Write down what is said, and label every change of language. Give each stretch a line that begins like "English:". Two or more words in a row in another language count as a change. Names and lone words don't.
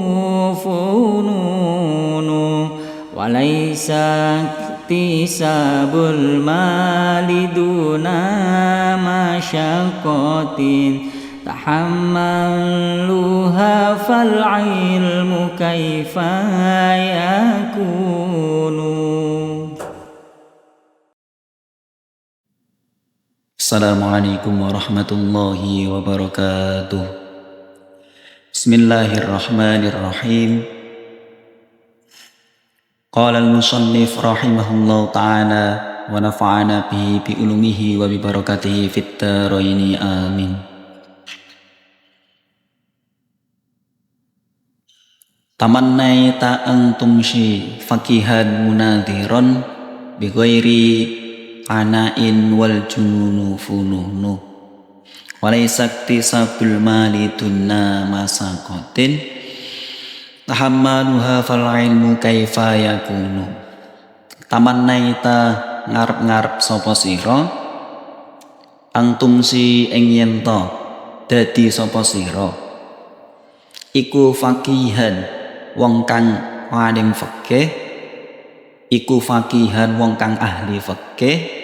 Arabic: فنون وليس اكتساب المال دون مشقة تحملها فالعلم كيف يكون. السلام عليكم ورحمة الله وبركاته. بسم الله الرحمن الرحيم. قال المصنف رحمه الله تعالى ونفعنا به بعلومه وببركاته في الدارين آمين. تمنيت أن تمسي فقيها مناظرا بغير عناء والجنون فنون وليس اكتساب المال دون مشقة تحملها فالعلم كيف يكون.
Javanese: Tamannaita ngarep-ngarep sapa sira antum si ing yen to dadi sapa sira iku fakihan wong kang alim fikih, iku fakihan wong kang ahli fikih,